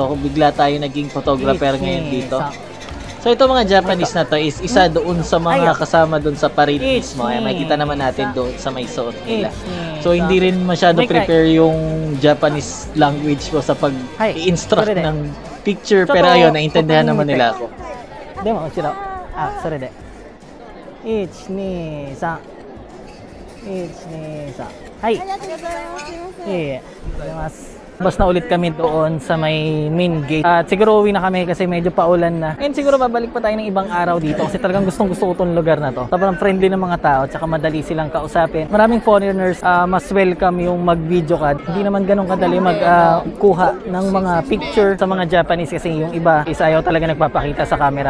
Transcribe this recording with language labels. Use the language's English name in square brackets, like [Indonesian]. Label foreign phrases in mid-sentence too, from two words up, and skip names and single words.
[Filipino] So bigla tayo naging photographer ngayon dito. So ito mga Japanese na to is isa doon sa mga kasama doon sa parade mismo. Ay makikita naman natin doon sa may suot nila. So hindi rin masyado prepare yung [English] Japanese language [Filipino] ko sa pag-i-instruct ng picture pero ayun, naintindihan naman nila ako. [Japanese] でも、うしろ. Ah, それで. 1 2 3 1 2 3 はい。ありがとうございます。ありがとうございます。 [Filipino] Bas na ulit kami doon sa may main gate. At siguro uwi na kami kasi medyo paulan na. And siguro babalik pa tayo ng ibang araw dito kasi talagang gustong gusto ko itong lugar na to. Sobrang friendly ng mga tao at saka madali silang kausapin. Maraming foreigners mas welcome yung mag-video ka. Hindi naman ganun kadali magkuha ng mga picture sa mga Japanese kasi yung iba is ayaw talaga nagpapakita sa camera.